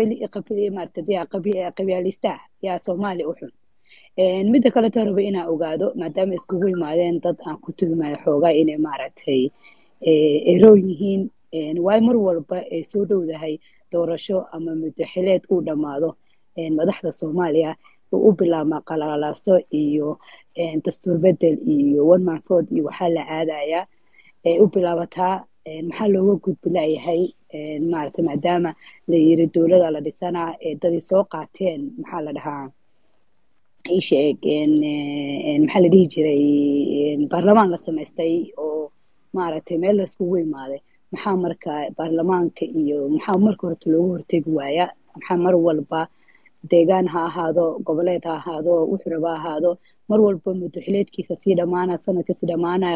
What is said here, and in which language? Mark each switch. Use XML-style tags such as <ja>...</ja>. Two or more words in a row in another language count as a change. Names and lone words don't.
<so>qabyaalista yaa soomaali u xun midda kale taa rabay inaan ogaado maadaama iskugu yimaadeen dad aan ku tuhumayo xoogaa inay maaragtay eroon yihiin waay mar walba ay soo dhowdahay doorasho ama muddaxileed uu dhammaado madaxda soomaaliya uu u bilaabmaa qalalaaso iyo dastuur bedel iyo</so> <en>one man vote</en> <so>iyo waxaa la aadayaa u bilaabataa maxaa looga gudbi layahay maaragtay maadaama la yiri dowlada la dhisanaa dadii soo qaateen maxaa la dhahaa isheeg maxaa la dhihi jiray baarlamaan la samaystay oo maaragtay meel la iskugu imaaday maxaa marka baarlamaanka iyo maxaa marka horta loogu hortegi waaya maxaa mar walba deegaan ha ahaado goboleed ha ahaado wuxuu raba ahaado mar walba muddaxileedkiisa sii dhamaana sanadka sii dhamaanaya</so>